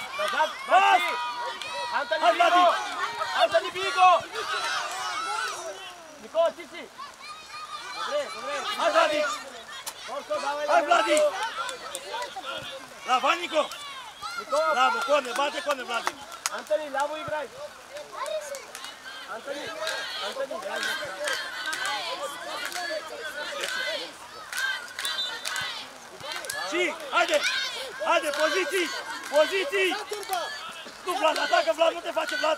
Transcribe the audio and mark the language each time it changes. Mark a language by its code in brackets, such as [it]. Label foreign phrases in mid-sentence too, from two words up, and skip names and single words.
[ro] Pas! Hai, Vladi! Antoni Vigo! Nico, Cici! Hai, Vladi! Hai, Vladi! Bravo, hai, Nico! Bravo, corner, bate corner, Vladi! Antoni, [bg] ляво играй! Antoni, играй! [ro] Și, haide! Haide, poziții! Poziții! Nu, Vlad, atacă, Vlad, nu te face, Vlad!